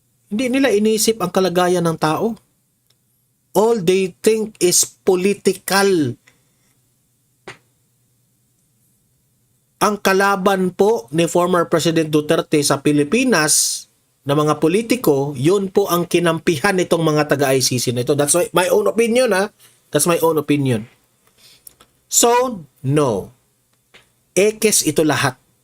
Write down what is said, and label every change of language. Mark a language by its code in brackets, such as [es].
[tl] Hindi nila inisip ang kalagayan ng tao. [en] All they think is political. [tl] Ang kalaban po ni former President Duterte sa Pilipinas na mga politiko, yun po ang kinampihan nitong mga taga-ICC na ito. [en] That's my own opinion ha. That's my own opinion. So, no. [tl] Ekes ito lahat.